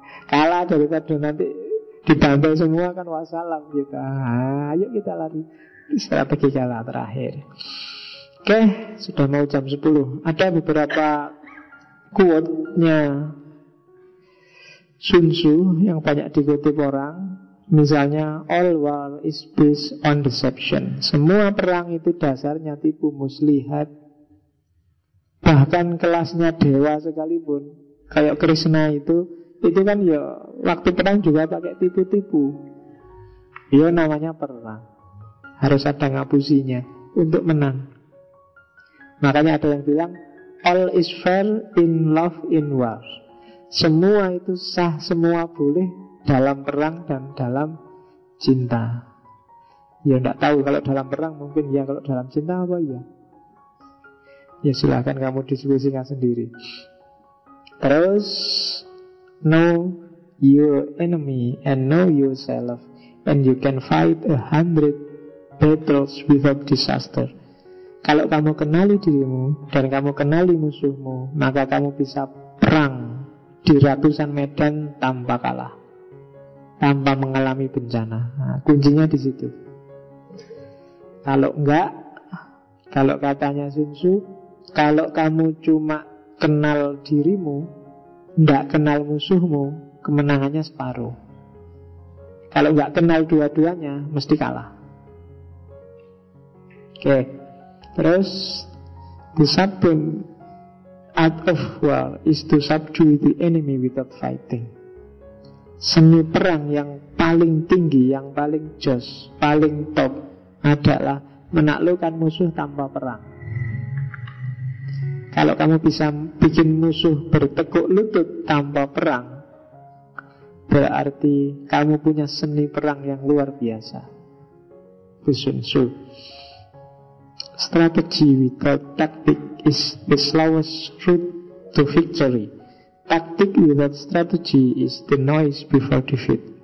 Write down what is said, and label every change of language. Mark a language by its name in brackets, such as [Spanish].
[Indonesian] Kalah daripada nanti dibantai semua kan wassalam kita. Nah, ayo kita lari. Strategi kalah terakhir. Oke, sudah mau jam 10. Ada beberapa quote-nya Sun Tzu yang banyak dikutip orang. Misalnya, [English] all war is based on deception. [Indonesian] Semua perang itu dasarnya tipu muslihat. Bahkan kelasnya dewa sekalipun, kayak Krishna itu kan ya waktu perang juga pakai tipu-tipu. Ya namanya perang, harus ada ngapusinya untuk menang. Makanya ada yang bilang [English] all is fair in love in war. [Indonesian] Semua itu sah, semua boleh dalam perang dan dalam cinta. Ya enggak tahu kalau dalam perang mungkin ya, kalau dalam cinta apa ya? Ya silahkan kamu diskusikan sendiri. Terus [English] know your enemy and know yourself, and you can fight 100 battles without disaster. [Indonesian] Kalau kamu kenali dirimu dan kamu kenali musuhmu, maka kamu bisa perang di ratusan medan tanpa kalah, tanpa mengalami bencana. Nah, kuncinya di situ. Kalau enggak, kalau katanya Sun Tzu, kalau kamu cuma kenal dirimu, enggak kenal musuhmu, kemenangannya separuh. Kalau enggak kenal dua-duanya, mesti kalah. Oke. Terus [English] the supreme art of war is to subdue the enemy without fighting. [Indonesian] Seni perang yang paling tinggi, yang paling jos, paling top adalah menaklukkan musuh tanpa perang. Kalau kamu bisa bikin musuh bertekuk lutut tanpa perang, berarti kamu punya seni perang yang luar biasa. Sun Tzu. [English] Strategy without tactic is the slowest route to victory. Tactic without strategy is the noise before defeat.